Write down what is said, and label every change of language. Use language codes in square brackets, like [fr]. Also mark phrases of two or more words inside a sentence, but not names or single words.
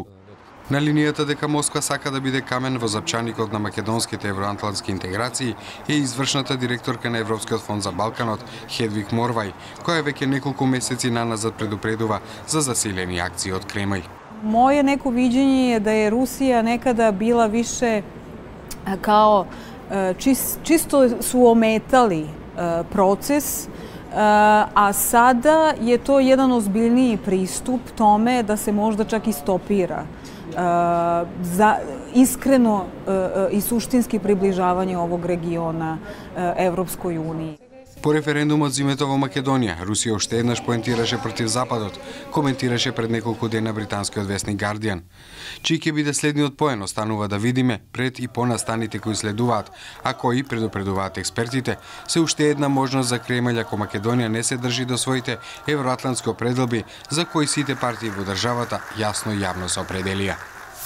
[mk] На линијата дека Москва сака да биде камен во запчаникот на македонските евроатлантски интеграции е извршната директорка на Европскиот фонд за Балканот Хедвиг Морвај, која веќе неколку месеци наназад предупредува за засилени акции од Кремљ. [sr] Моје неко видење е да е Русија некада била више као чисто су ометали процес, а сада je to jedan ozbiljniji pristup tome da se možda čak i stopira za iskreno i suštinski približavanje ovog regiona Evropskoj uniji. [mk] По референдумот зимето во Македонија, Русија уште еднаш поентираше против Западот, коментираше пред неколку дена британскиот весник Guardian. Чиј ќе биде следниот поен, останува да видиме пред и по настаните кои следуваат, а кои, предупредуваат експертите, се уште една можност за Кремљ ако Македонија не се држи до своите евроатлантски определби за кои сите партии во државата јасно и јавно се определија.